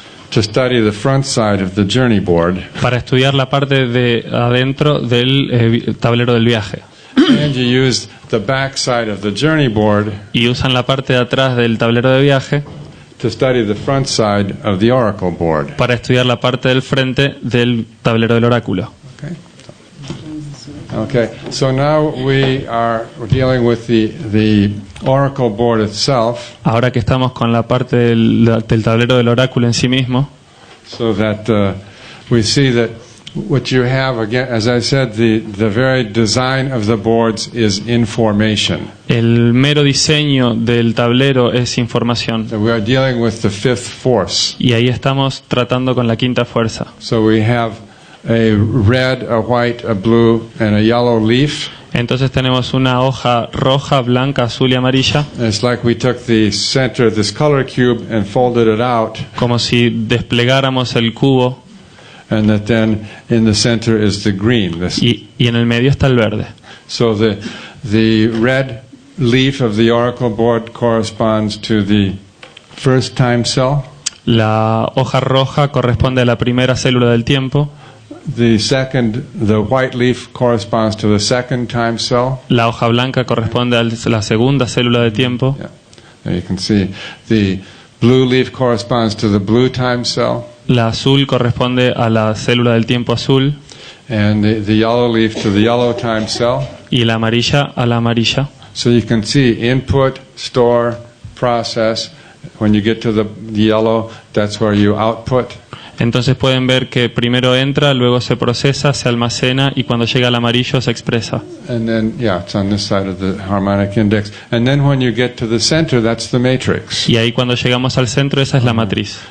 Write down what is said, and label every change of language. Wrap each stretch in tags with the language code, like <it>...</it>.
<en>to study the front side of the journey board.</en> <es>para estudiar la parte de adentro del tablero del viaje.</es> <en>And you use the back side of the journey board</en> <es>Y usan la parte de atrás del tablero de viaje</es> <en>to study the front side of the oracle board.</en> <es>para estudiar la parte del frente del tablero del oráculo.</es> <en>Okay, so now we are dealing with the oracle board itself,</en> <es>Ahora que estamos con la parte del tablero del oráculo en sí mismo,</es> <en>so that we see that what you have, again, as I said, the very design of the boards is information.</en> <es>el mero diseño del tablero es información.</es> <en>That we are dealing with the 5th force.</en> <es>Y ahí estamos tratando con la quinta fuerza.</es> <en>So we have a red, a white, a blue, and a yellow leaf.</en> <es>Entonces tenemos una hoja roja, blanca, azul y amarilla,</es> <en>And it's like we took the center of this color cube and folded it out,</en> <es>como si desplegáramos el cubo</es> <en>and that then in the center is the green.</en> <es>y en el medio está el verde.</es> <en>So the red leaf of the oracle board corresponds to the first time cell.</en> <es>La hoja roja corresponde a la primera célula del tiempo.</es> <en>The white leaf corresponds to the second time cell.</en> <es>La hoja blanca corresponde a la segunda célula de tiempo.</es> <en>Yeah. There you can see the blue leaf corresponds to the blue time cell,</en> <es>La azul corresponde a la célula del tiempo azul</es> <en>and the yellow leaf to the yellow time cell.</en> <es>y la amarilla a la amarilla.</es> <en>So you can see input, store, process. When you get to the yellow, that's where you output.</en> <es>Entonces pueden ver que primero entra, luego se procesa, se almacena y cuando llega al amarillo se expresa.</es> <en>And then, yeah, it's on this side of the harmonic index. And then when you get to the center, that's the matrix.</en> <es>Y ahí cuando llegamos al centro, esa es la matriz.</es>